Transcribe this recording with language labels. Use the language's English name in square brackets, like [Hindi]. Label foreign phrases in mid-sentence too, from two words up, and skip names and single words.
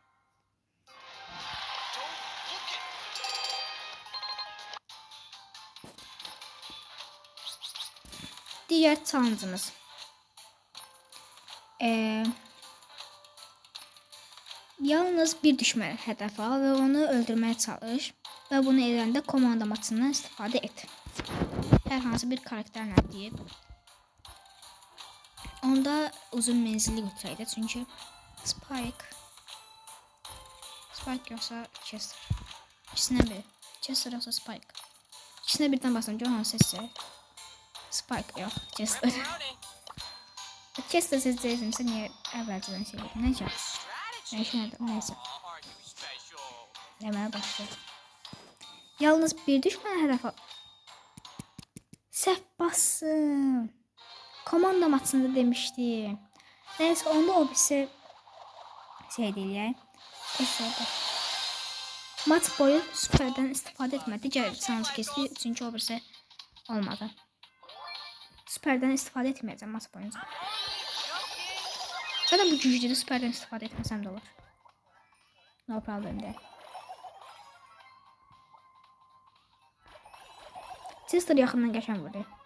[Turkish] Diğer challenge'ımız. [Azerbaijani] Yalnız bir düşməni hədəf al və onu öldürməyə çalış və bunu edəndə komanda maçından istifadə et. Hər hansı bir karakterlə deyib. Onda uzun menzilli götürəydi çünki Spike yoxsa Chester. İkisindən biri. Chester yoxsa Spike. İkisinə birdən basın gör hansı seçsək. Spike yox, Chester. Chester seçəcəksə niyə əvvəlcədən şey edim? Nəcə? [Turkish] Neyse. Demeye başlayalım. Yalnız bir düşmana hedef al. [Azerbaijani] Səhv bassın. Komanda maçında demişdim. Neyse onda o birisi şey [Turkish] değil ya. [Azerbaijani] Maç boyu süperden istifadə etmədi. Digər sans keçdi çünki o birisi olmadı. Süperden istifadə etməyəcəm maç boyunca. Zaten bu güclüde süperden istifadə etməsəm də olur. [English] No problem değil. [Azerbaijani] Chester yaxından qəşəng vurdu.